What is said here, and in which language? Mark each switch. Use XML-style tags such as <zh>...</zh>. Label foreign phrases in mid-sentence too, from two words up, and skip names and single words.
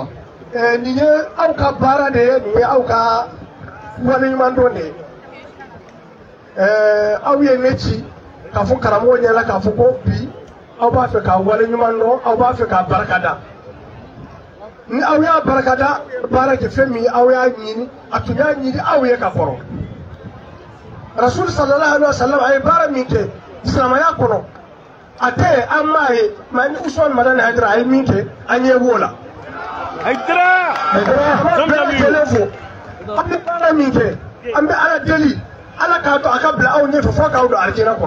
<bm>Nin ye aw ka baara de ye nin ye aw ka waleɲumandɔn de ye aw ye ne ci k'a fɔ karamɔgɔ ɲɛna k'a fɔ ko bi aw b'a fɛ ka waleɲumandɔn aw b'a fɛ ka barakada ni aw y'a barakada baara kɛ fɛn min aw y'a ɲini a tun y'a ɲini aw ye ka kɔrɔ. Rasul</bm> <ar>sallallahu alaihi wasallam</ar> <bm>ay bara min kɛ silamaya kɔnɔ a tɛ an m'a ye mais ni Usman Madani Haidara ay min kɛ an ɲɛ b'o la. Haidara an bɛ kɛlɛ fo an bɛ baara min kɛ an bɛ Ala deli Ala k'a to a ka bila aw ɲɛfɛ fo k'aw don alijɛnɛ kɔnɔ.</bm>